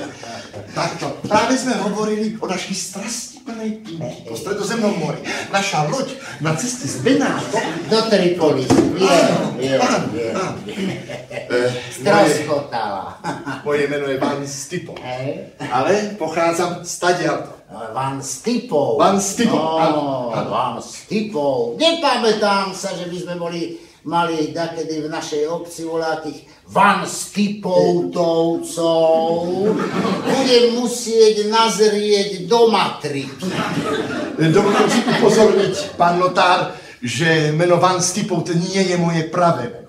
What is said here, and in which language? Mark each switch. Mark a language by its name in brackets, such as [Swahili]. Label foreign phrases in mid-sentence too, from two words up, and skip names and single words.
[Slovak] Takto, práve sme hovorili o našej strastiplnej pínky po Stredozemnom mori. Naša loď na ceste z Benáto do Tripolisu, viem. Stroskotala. Moje meno je Van Stipo, ale pochádzam stadiaľto. Van Stipov. Van Stipov, áno. Van Stipov. Nepamätám sa, že by sme mali dakedy v našej obci voľakých Van Stipovtovcov. Budem musieť nazrieť do matriky. Dovolím si upozorniť, pán notár, že meno Van Stipov to nie je moje pravé meno.